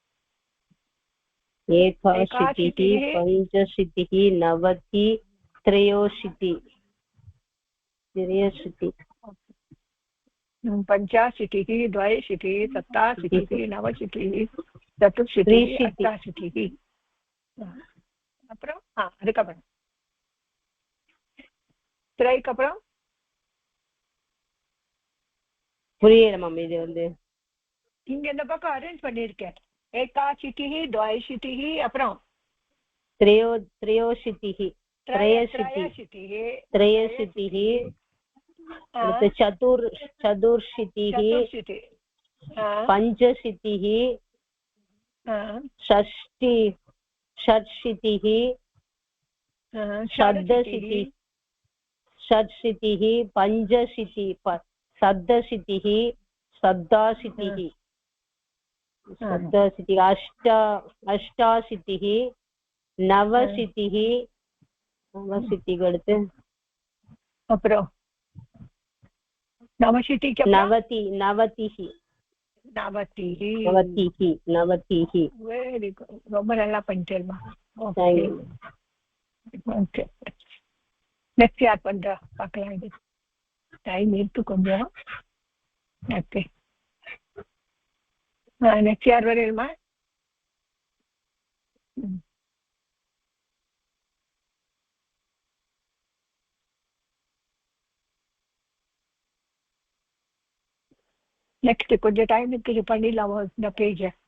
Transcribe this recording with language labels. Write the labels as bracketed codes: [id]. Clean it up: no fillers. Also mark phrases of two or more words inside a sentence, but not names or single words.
[sa] एकाशीतिः पञ्चशीतिः नवति त्रयोशीतिः पञ्चाशीतिः द्वयशीतिः सप्ताशीतिः नवशीतिः चतुर्शीतिः अष्टाशीतिः [ta] அப்புறம் அதுக்கப்புறம் திரைக்கு அப்புறம் புரியல மம்மி இது வந்து இங்க இந்த பக்கம் அரேஞ்ச் பண்ணிருக்கேன் [sa] एकाशीतिः द्वयशीतिः [ta] அப்புறம் [sa] त्रयोशीतिः चतुर्शीतिः पञ्चशीतिः षट्शीतिः षट्शीतिः पञ्चशीतिः सप्तशीतिः अष्टाशीतिः नवशीतिः [ta] நவசிதிக்கு அடுத்து அப்புறம் நவசிதிக்கு [sa] नवति नवतिः நவதிஹி नवतिः नवतिः. [en] very good, [ta] ரொம்ப நல்லா பண்ணிட்டேமா. [en] Thank you. okay, next [ta] யார் பண்றா பார்க்கலாம். இது டைம் இருக்கு கொஞ்சம். [en] okay, next [ta] யார் வரையுமா? நெக்ஸ்ட் கொஞ்சம் டைம் இருக்கு, இது பண்ணிடலாம் இந்த பேஜை.